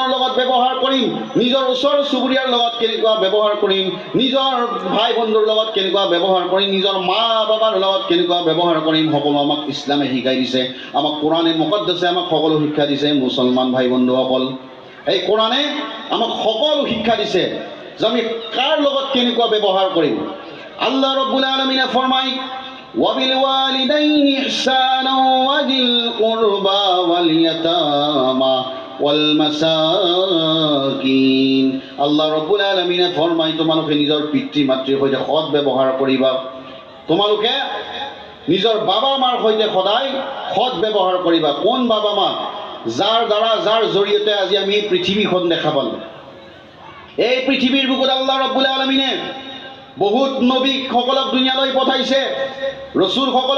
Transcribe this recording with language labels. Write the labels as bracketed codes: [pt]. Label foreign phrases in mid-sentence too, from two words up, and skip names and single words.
[as] লগত ব্যৱহাৰ কৰিম নিজৰ ওচৰ চুবুৰীয়াৰ লগত কেনেকুৱা ব্যৱহাৰ কৰিম নিজৰ ভাই বন্ধুৰ লগত কেনেকুৱা ব্যৱহাৰ কৰিম নিজৰ মা বাবাৰ লগত কেনেকুৱা ব্যৱহাৰ কৰিম সকলো আমাক ইছলামে শিকাই দিছে আমাক কোৰাণে মুকদ্দাছে আমাক সকলো শিক্ষা দিছে মুছলমান ভাই বন্ধুসকল এই কোৰাণে আমাক সকলো শিক্ষা দিছে যে আমি কাৰ লগত কেনেকুৱা ব্যৱহাৰ কৰিম [ar] الله رب العالمين [as] ফৰমায় [ar] وبالوالدين إحسانا وذي القربى واليتامى [as] والمساكين [ar] الله رب العالمين [as] ফৰমায় তোমালোকে নিজৰ পিতৃ মাতৃৰ সৈতে সৎ ব্যৱহাৰ কৰিবা তোমালোকে নিজৰ বাবা মাৰ সৈতে সদায় সৎ ব্যৱহাৰ কৰিবা কোন বাবা মা যাৰ জৰিয়তে আজি আমি পৃথিৱীখন দেখা পালোঁ এই পৃথিৱীৰ বুকুত [ar] الله رب العالمين [as] বহুত নবীসকলক দুনিয়ালৈ পঠাইছে ৰসুলসকলক